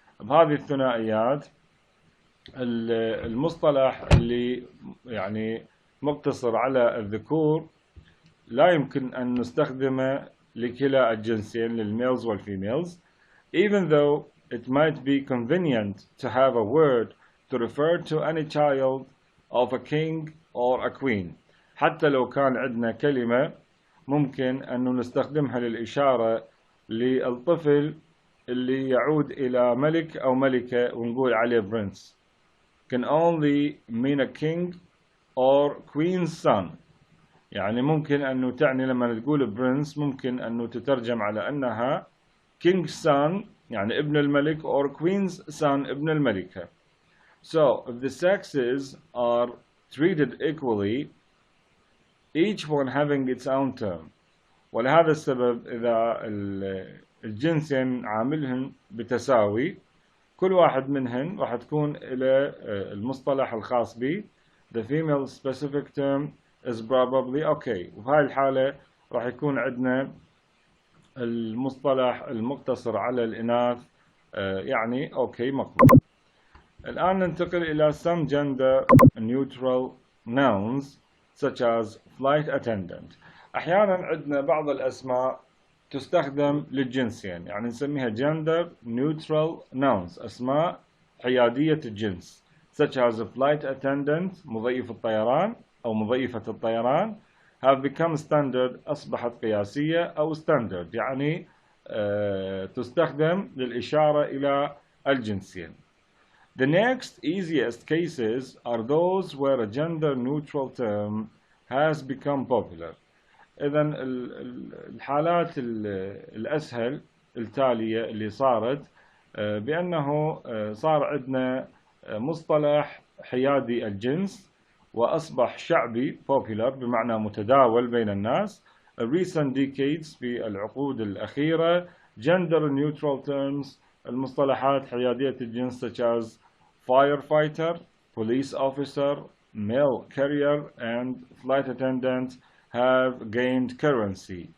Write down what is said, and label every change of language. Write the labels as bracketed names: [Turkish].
[Arabic] بهذه الثنائيات المصطلح اللي يعني مقتصر على الذكور لا يمكن أن نستخدمه لكلا الجنسين للميلز والفيميلز، [English] even though it might be convenient to have a word to refer to any child of a king or a queen. [Arabic] حتى لو كان عندنا كلمة ممكن أنه نستخدمها للإشارة للطفل اللي يعود إلى ملك أو ملكة ونقول عليه prince، [English] can only mean a king or queen's son. [Arabic] يعني ممكن أنه تعني لما تقول prince ممكن أنه تترجم على أنها [English] king's son [Arabic] يعني ابن الملك [English] or queen's son [Arabic] ابن الملكة. [English] So if the sexes are treated equally, each one having its own term، [Arabic] ولهذا السبب إذا الجنسين عاملهن بتساوي كل واحد منهن راح تكون إلى المصطلح الخاص به. [English] The female specific term is probably okay، [Arabic] وبهاي الحالة راح يكون عندنا المصطلح المقتصر على الإناث يعني okay مقبول. الآن ننتقل إلى [English] some gender neutral nouns such as flight attendant. [Arabic] أحيانا عندنا بعض الأسماء تستخدم للجنسين، يعني نسميها [English] gender neutral nouns، [Arabic] أسماء حيادية الجنس [English] such as flight attendant [Arabic] مضيف الطيران أو مضيفة الطيران [English] have become standard، [Arabic] أصبحت قياسية أو standard، يعني تستخدم للإشارة إلى الجنسين. [English] The next easiest cases are those where a gender neutral term has become popular. [Arabic] إذن الحالات الأسهل التالية اللي صارت بأنه صار عندنا مصطلح حيادي الجنس وأصبح شعبي popular بمعنى متداول بين الناس. [English] recent decades [Arabic] في العقود الأخيرة [English] gender neutral terms [Arabic] المصطلحات حيادية الجنس [English] such as firefighter, police officer, mail carrier and flight attendant have gained currency.